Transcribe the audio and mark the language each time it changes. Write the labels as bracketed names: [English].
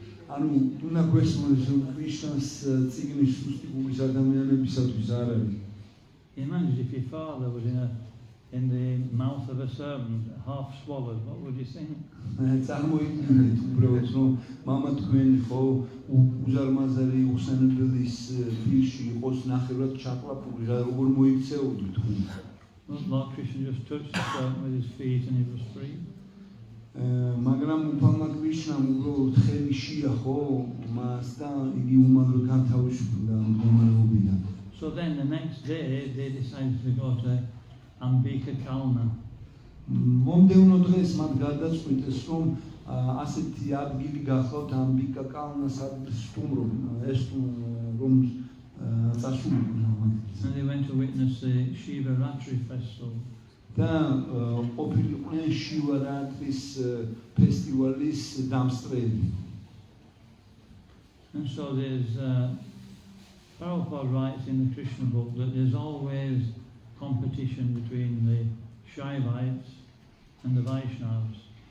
[Georgian] ანუ უნდა გვესმის Krishna-ს წიგნი სუსტი გულის ადამიანებისათვის არ არის. [English] Imagine if your father was in the mouth of a serpent, half swallowed, what would you think? [Georgian] წარმოიდგინეთ უბრალოდ რომ მამა თქვენი ხო უზარმაზარი უსენებლის ფილში იყოს ნახევრად ჩაკლაპული, როგორ მოიქცეოდით თქვენ? [English] Lord Krishna just touched the serpent with his feet and he was free. [Georgian] მაგრამ უფალმა კრიშნამ უბრალოდ ხელი შეახო მას და იგი უმალო განთავისუფლდა მდგომარეობიდან. [English] So then the next day they decided to go to Ambika Kalna. [Georgian] მომდევნო დღეს მათ გადაწყვიტეს რომ ასეთი ადგილი გახლავთ ამბიკა კალნას სტუმრობ ეს რომ წასულიყვნენ. [English] And they went to witness the Shiva Ratri festival. [Georgian] და ყოფილიყვნენ შივარატრის ფესტივალის დამსწრეები. [English] And so there's Prabhupada writes in the Krishna book that there's always competition between the Shaivites and the Vaishnavas.